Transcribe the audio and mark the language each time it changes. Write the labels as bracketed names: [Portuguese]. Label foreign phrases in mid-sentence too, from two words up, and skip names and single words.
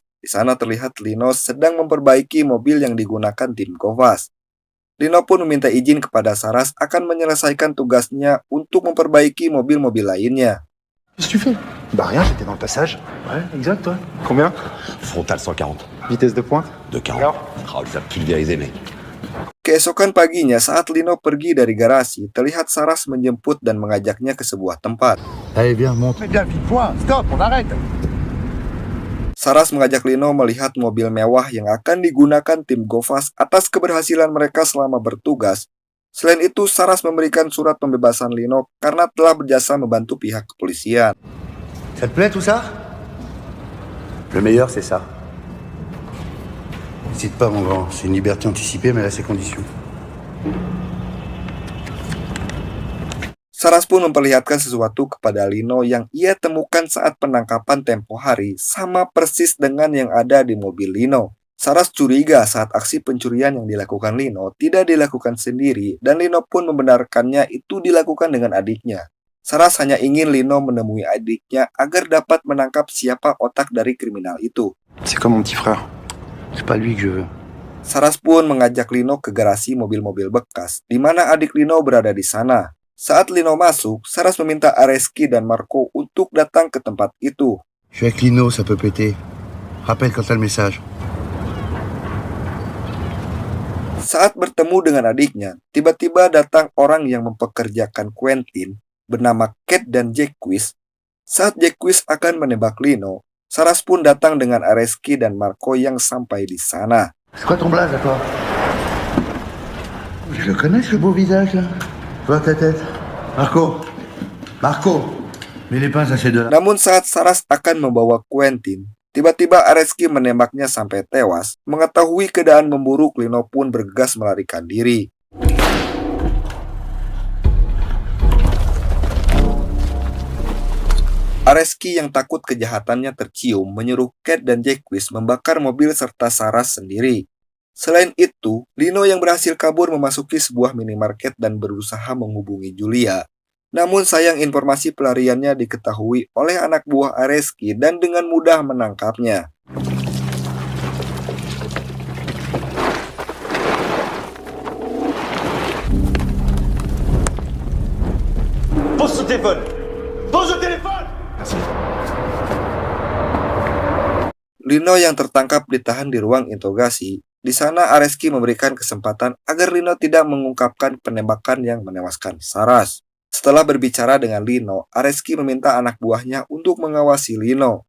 [Indonesian] Di sana terlihat Lino sedang memperbaiki mobil yang digunakan tim Govas. Lino pun meminta izin kepada Saras akan menyelesaikan tugasnya untuk memperbaiki mobil-mobil lainnya. [French] Qu'est-ce que tu fais? Bah rien, j'étais dans le passage. Ouais, exact, toi. Combien? Frontal 140. Vitesse de pointe? De 40. Alors Oh, les a pulvérisés, mec. [Indonesian] Keesokan paginya saat Lino pergi dari garasi, terlihat Saras menjemput dan mengajaknya ke sebuah tempat. [French] Allez, viens, monte. Mais bien, vite, point. Stop, on arrête. [Indonesian] Saras mengajak Lino melihat mobil mewah yang akan digunakan tim Govas atas keberhasilan mereka selama bertugas. Selain itu, Saras memberikan surat pembebasan Lino karena telah berjasa membantu pihak kepolisian. [French] Ça te plaît tout ça? Le meilleur, c'est ça. N'hésite pas, mon grand. C'est une liberté anticipée, mais à ses conditions. [Indonesian] Saras pun memperlihatkan sesuatu kepada Lino yang ia temukan saat penangkapan tempo hari, sama persis dengan yang ada di mobil Lino. Saras curiga saat aksi pencurian yang dilakukan Lino tidak dilakukan sendiri, dan Lino pun membenarkannya itu dilakukan dengan adiknya. Saras hanya ingin Lino menemui adiknya agar dapat menangkap siapa otak dari kriminal itu. [French] C'est comme mon petit frère. C'est pas lui que je veux. [Indonesian] Saras pun mengajak Lino ke garasi mobil-mobil bekas, di mana adik Lino berada di sana. Saat Lino masuk, Saras meminta Areski dan Marco untuk datang ke tempat itu. [French] Je suis avec Lino, ça peut péter. Rappelle quand t'as le message. [Indonesian] Saat bertemu dengan adiknya, tiba-tiba datang orang yang mempekerjakan Quentin bernama Cat dan Jacques. Saat Jacques akan menembak Lino, Saras pun datang dengan Areski dan Marco yang sampai di sana. [French] C'est quoi ton blaze à toi? Je le connais ce beau visage là. Vois ta tête. Marco. Marco. Mets les pinces à ces deux-là. [Indonesian] Namun saat Saras akan membawa Quentin, tiba-tiba Areski menembaknya sampai tewas. Mengetahui keadaan memburuk, Lino pun bergegas melarikan diri. Areski yang takut kejahatannya tercium menyuruh Kate dan Jacques membakar mobil serta Saras sendiri. Selain itu, Lino yang berhasil kabur memasuki sebuah minimarket dan berusaha menghubungi Julia. Namun sayang informasi pelariannya diketahui oleh anak buah Areski dan dengan mudah menangkapnya. [French] Pose ce téléphone. Pose le téléphone. [Indonesian] Lino yang tertangkap ditahan di ruang interogasi. Di sana Areski memberikan kesempatan agar Lino tidak mengungkapkan penembakan yang menewaskan Saras. Setelah berbicara dengan Lino, Areski meminta anak buahnya untuk mengawasi Lino.